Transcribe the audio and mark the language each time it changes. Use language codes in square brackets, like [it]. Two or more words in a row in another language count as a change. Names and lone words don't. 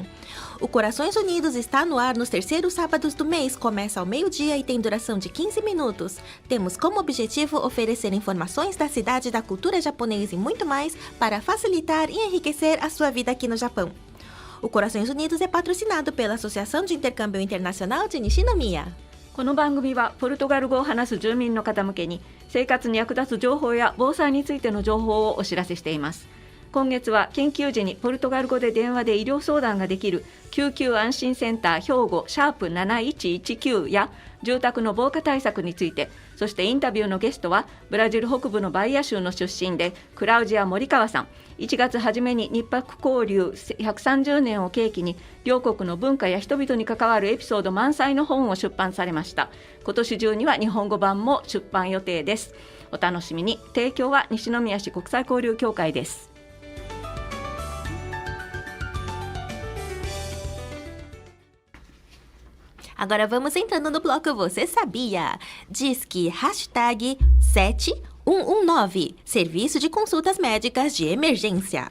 [pt] O Corações Unidos está no ar nos terceiros sábados do mês, começa ao meio-dia e tem duração de 15 minutos. Temos como objetivo oferecer informações da cidade, da cultura japonesa e muito mais para facilitar e enriquecer a sua vida aqui no Japão. O Corações Unidos é patrocinado pela Associação de Intercâmbio Internacional de Nishinomiya. [ja] この番組はポルトガル語を話す住民の方向けに生活に役立つ情報や防災についての情報をお知らせしています。今月は緊急時にポルトガル語で電話で医療相談ができる救急安心センター兵庫#7119や住宅の防火対策について、そしてインタビューのゲストはブラジル北部のバイア州の出身でクラウジア・モリカワさん。1月初めに日泊交流130年を契機に両国の文化や人々に関わるエピソード満載の本を出版されました。今年中には日本語版も出版予定です。お楽しみに。提供は西宮市国際交流協会です。 [pt] Agora vamos entrando no bloco Você Sabia? Diz que #7119, Serviço de Consultas Médicas de Emergência.